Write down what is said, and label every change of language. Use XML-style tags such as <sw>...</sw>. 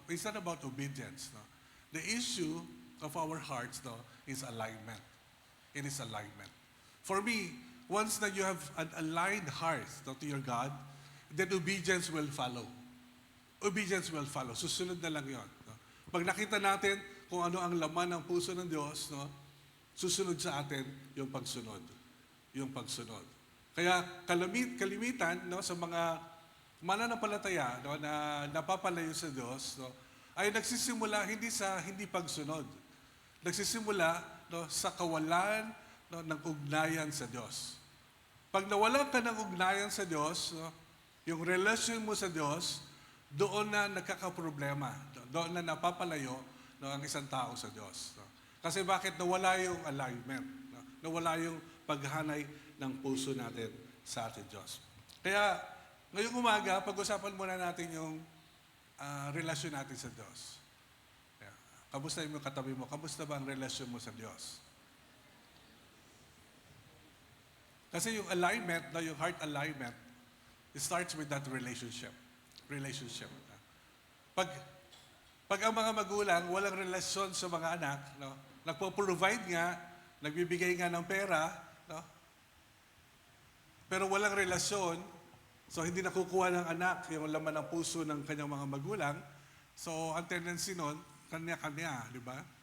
<en>It's not about obedience, no? The issue of our hearts, no, is alignment. It is alignment. For me, once that you have an aligned heart, no, to your God, then obedience will follow. Obedience will follow.</en> <tl>Susunod na lang yon.</tl> <en>No?</en> <tl>Pag nakita natin kung ano ang laman ng puso ng Diyos, no, susunod sa atin yung pagsunod. Yung pagsunod. Kaya kalimitan, no, sa mga mananampalataya, no, na napapalayo sa Diyos, no, ay nagsisimula hindi pagsunod. Nagsisimula, no, sa kawalan, no, ng ugnayan sa Diyos. Pag nawalan ka ng ugnayan sa Diyos, no, yung relasyon mo sa Diyos, doon na nagkakaproblema. Doon na napapalayo, no, ang isang tao sa Diyos. No? Kasi bakit nawala yung alignment? No? Nawala yung paghanay ng puso natin sa ating Diyos. Kaya ngayong umaga, pag-usapan muna natin yung relasyon natin sa Diyos. Kaya, kamusta yung katabi mo? Kamusta ba ang relasyon mo sa Diyos? Kasi yung</tl> <en>alignment, yung heart alignment, it starts with that relationship. Relationship.</en> <tl>Pag ang mga magulang walang relasyon sa mga anak, no, nagpo-provide nga, nagbibigay nga ng pera, no, pero walang relasyon, so hindi nakukuha ng anak yung laman ng puso ng kanyang mga magulang, so ang tendency nun, kanya-kanya, di ba?</tl>